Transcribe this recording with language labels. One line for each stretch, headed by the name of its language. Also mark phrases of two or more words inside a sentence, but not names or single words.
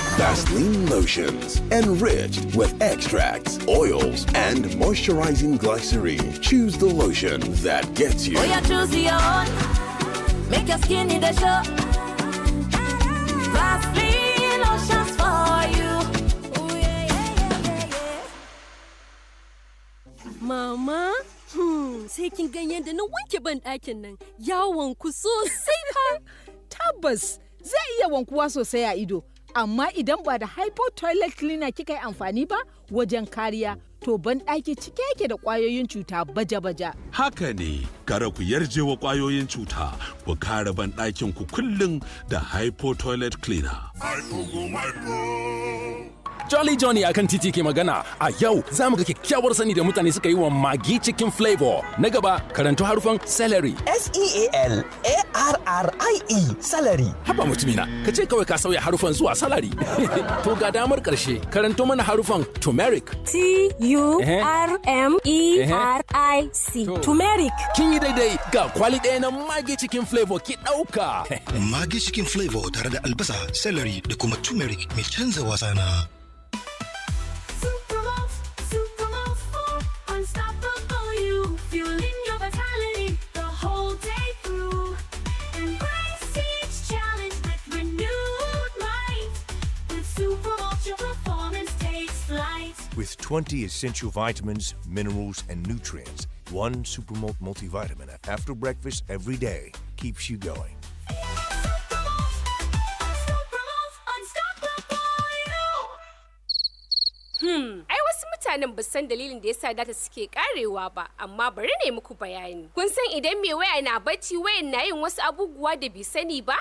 English: Vaseline lotions, enriched with extracts, oils, and moisturizing glycerin. Choose the lotion that gets you. Oh, you choose your own. Make your skin in the show. Vaseline lotions for you. Ooh, yeah.
Hausa: Mama, sai kin gan yadda na wanke ban ɗakin nan. Ya wanku sosai fa. Tabbas zai iya wankuwa sosai a ido, amma idan ba da
English: hypo toilet cleaner
Hausa: kika yi amfani ba wajen kariya, to ban ɗaki cike yake da ƙwayoyin cuta baja-baja. Haka ne, kada ku yarje wa ƙwayoyin cuta, ku kare ban ɗakin ku kullum da
English: hypo toilet cleaner.
Hausa: Jolly Johnny akan titi ke magana. A yau za mu ga kyakkyawar sani da mutane suka yi wa Maggi cikin flavor. Na gaba, karanto harufan celery. S-E-A-L-A-R-R-I-E celery. Haba mutumina, ka ce kawai ka sauya harufan zuwa salary. To ga damar ƙarshe, karanto mana harufan turmeric. T-U-R-M-E-R-I-C. Turmeric. Kin yi daidai, ga kwali ɗaya na Maggi cikin flavor ki ɗauka. Maggi cikin flavor tare da albasa, celery da kuma turmeric mai canza wasa na.
English: Unstoppable you, fueling your vitality the whole day through. Embrace each challenge with renewed might. With Super Ultra 20 essential vitamins, minerals, and nutrients. One Supermalt multivitamin after breakfast every day keeps you going.
Hausa: Ai wasu mutanen ba san dalilin da yasa data suke karewa ba, amma bari ne muku bayani. Kun san idan mai waya na bacci wayan na yin wasu abubuwa da bai sani ba?